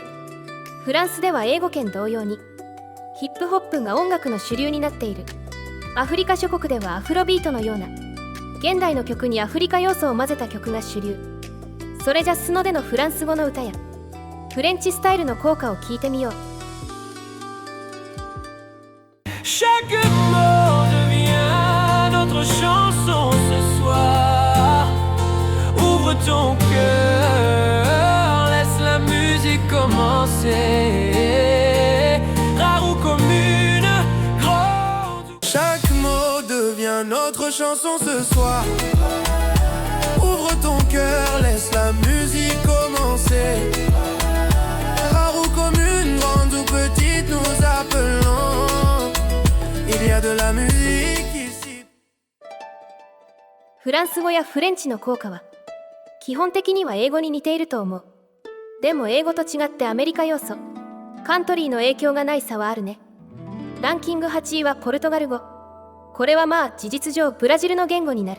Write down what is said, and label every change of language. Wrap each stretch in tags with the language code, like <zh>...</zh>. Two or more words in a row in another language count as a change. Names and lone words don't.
<ja>フランスでは英語圏同様にヒップホップが音楽の主流になっている。アフリカ諸国ではアフロビートのような現代の曲にアフリカ要素を混ぜた曲が主流。それじゃスノでのフランス語の歌やフレンチスタイルの効果を聞いてみよう。</ja> <fr>Chaque mot devient notre chanson ce soir. Ouvre ton cœur, laisse la musique commencer. Rare ou commune, grande. Chaque mot devient notre chanson ce soir. Ouvre ton cœur, laisse la musique commencer. Rare ou commune, grande ou petite, nous appelons. Il y a de la musique ici.</fr> <ja>フランス語やフレンチの効果は基本的には英語に似ていると思う。でも英語と違ってアメリカ要素、カントリーの影響がない差はあるね。ランキング8位はポルトガル語。これはまあ事実上ブラジルの言語になる。</ja>